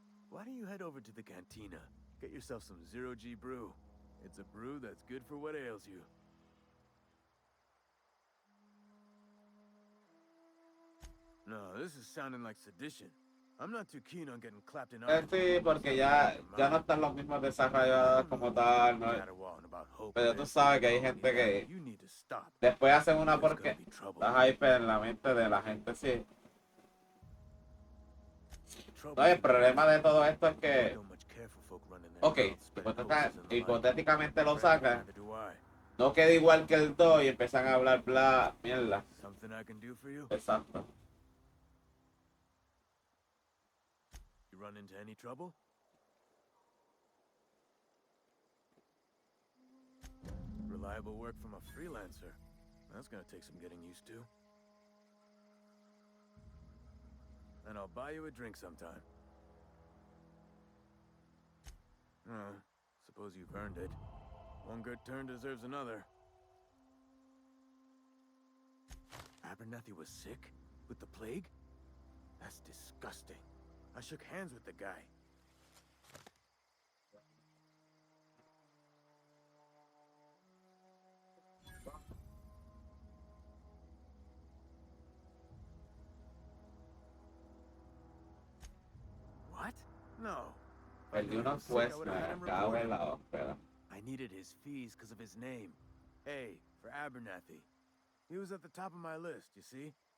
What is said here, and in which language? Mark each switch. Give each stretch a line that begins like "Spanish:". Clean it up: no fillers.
English: Why don't you head over to the cantina? Get yourself some zero-G brew. It's a brew that's good for what ails you. No, this is sounding like sedition. I'm not too keen on getting clapped in arms.
Spanish: Sí, porque ya no están los mismos desarrollados como tal, ¿no? Pero tú sabes que hay gente que después hacen una porque está hype en la mente de la gente, sí. No, el problema de todo esto es que, ok, hipotéticamente lo sacan, no queda igual que el 2 y empiezan a hablar bla, mierda. Exacto.
English: You run into any trouble? Reliable work from a freelancer. That's gonna take some getting used to. And I'll buy you a drink sometime. Suppose you've earned it. One good turn deserves another. Abernathy was sick? With the plague? That's disgusting. I shook hands with the guy. What? No.
Spanish: Perdí unos puestos, me cago en la ópera.
English: I needed his fees because of his name. A for Abernathy. He was at the top of my list, you see?